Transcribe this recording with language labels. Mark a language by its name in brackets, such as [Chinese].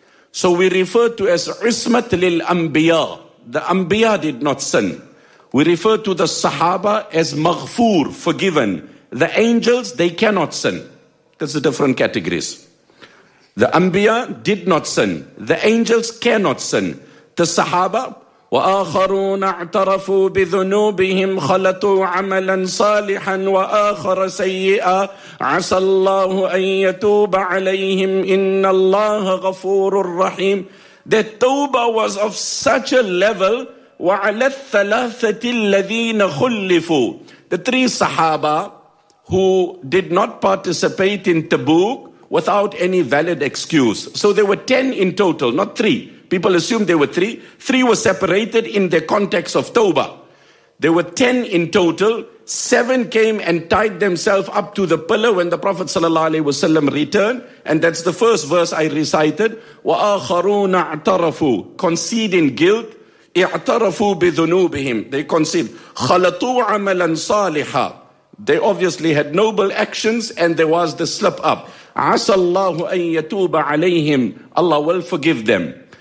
[English] So we refer to as Ismat lil Anbiya. The Anbiya did not sin. We refer to the Sahaba as Maghfoor, forgiven. The angels, they cannot sin. There's a different categories. The Anbiya did not sin. The angels cannot sin. The Sahaba, [Arabic] وَآخَرُونَ اَعْتَرَفُوا بِذُنُوبِهِمْ خَلَطُوا عَمَلًا صَالِحًا وَآخَرَ سَيِّئًا عَسَى اللَّهُ أَن يَتُوبَ عَلَيْهِمْ إِنَّ اللَّهَ غَفُورٌ رَحِيمٌ. [English] That Tawbah was of such a level, [Arabic] وَعَلَى الثَّلَاثَةِ الَّذِينَ خُلِّفُوا. [English] The three Sahaba who did not participate in Tabuk without any valid excuse. So there were 10 in total, not 3. People assumed there were 3. 3 were separated in the context of Tawbah. There were 10 in total. 7 came and tied themselves up to the pillar when the Prophet ﷺ returned. And that's the first verse I recited. [Arabic] وَآخَرُونَ اَعْتَرَفُوا, [English] conceding guilt. [Arabic] اِعْتَرَفُوا بِذُنُوبِهِمْ, [English] they conceded. [Arabic] خَلَطُوا عَمَلًا صَالِحًا, [English] they obviously had noble actions and there was the slip up. [Arabic] عَسَى اللَّهُ أَن يَتُوبَ عَلَيْهِمْ, [English] Allah will forgive them.